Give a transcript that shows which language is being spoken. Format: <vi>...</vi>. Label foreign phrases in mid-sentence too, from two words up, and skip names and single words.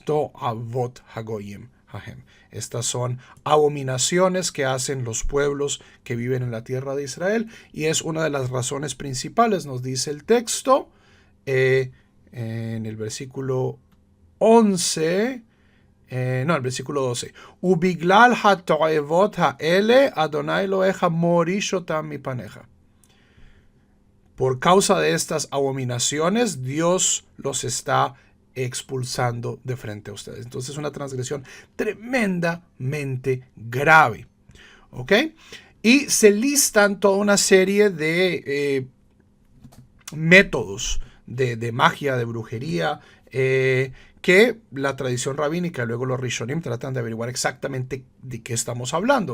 <he>תועבות הגויים ההם.</he> <es>Estas son abominaciones que hacen los pueblos que viven en la tierra de Israel, y es una de las razones principales, nos dice el texto, en el versículo 11, el versículo 12.</es> <he>ובגלל התועבות האלה ה' אלוהיך מורישם מפניך.</he> <es>Por causa de estas abominaciones, Dios los está expulsando de frente a ustedes. Entonces es una transgresión tremendamente grave. ¿Ok? Y se listan toda una serie de métodos de magia, de brujería, que la tradición rabínica y luego los Rishonim tratan de averiguar exactamente de qué estamos hablando.</es>